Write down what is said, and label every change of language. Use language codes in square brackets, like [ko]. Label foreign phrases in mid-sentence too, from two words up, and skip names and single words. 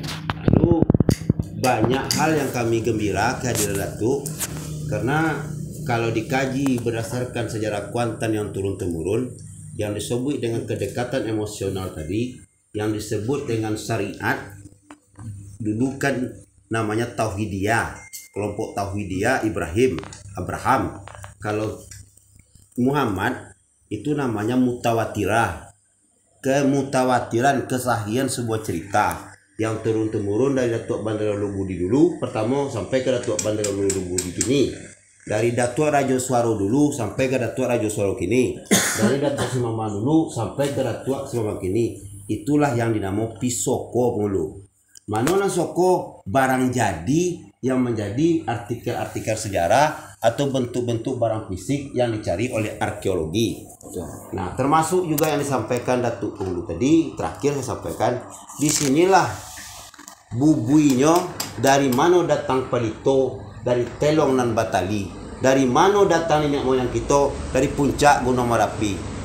[id] Lalu banyak hal yang kami gembira kehadiran Datuk karena kalau dikaji berdasarkan sejarah Kuantan yang turun-temurun yang disebut dengan kedekatan emosional tadi, yang disebut dengan syariat, dulu kan namanya Tauhidiyah, kelompok Tauhidiyah Abraham. Kalau Muhammad itu namanya Mutawatirah, kemutawatiran kesahihan sebuah cerita yang turun-temurun dari Datuk Bandar Lubudi dulu pertama sampai ke Datuk Bandar Lubudi kini, dari Datuk Rajo Suaro dulu sampai ke Datuk Rajo Suaro kini, dari Datuk Simama dulu sampai ke Datuk Simama kini. Itulah yang dinamo Pisoko dulu. [min] Manonan soko [id] barang jadi yang menjadi artikel-artikel sejarah atau bentuk-bentuk barang fisik yang dicari oleh arkeologi. Nah, termasuk juga yang disampaikan Datuk Punglu tadi, terakhir saya sampaikan, disinilah bubuinya dari mana datang pelito, dari Telong dan Batali, dari mana datang nenek moyang kita, dari puncak Gunung Merapi.